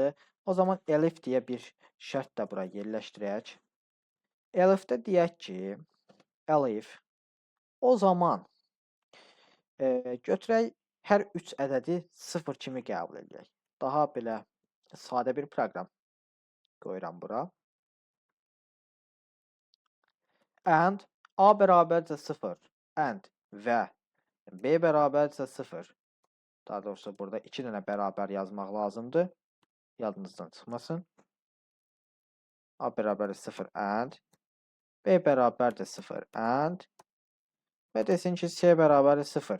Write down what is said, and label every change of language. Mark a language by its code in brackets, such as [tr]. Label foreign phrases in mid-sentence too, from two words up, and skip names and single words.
[az] O zaman elif deyə bir şərt də bura yerləşdirək. Elifdə deyək ki, elif o zaman götürək hər 3 ədədi 0 kimi qəbul edək. Daha belə sadə bir proqram qoyuram bura. And A bərabərcə 0 and və B bərabərcə 0. Daha doğrusu burada 2 dənə bərabər yazmaq lazımdır. Yadınızdan çıxmasın. A bərabər 0 and B bərabər 0 and və desin ki, C bərabər 0.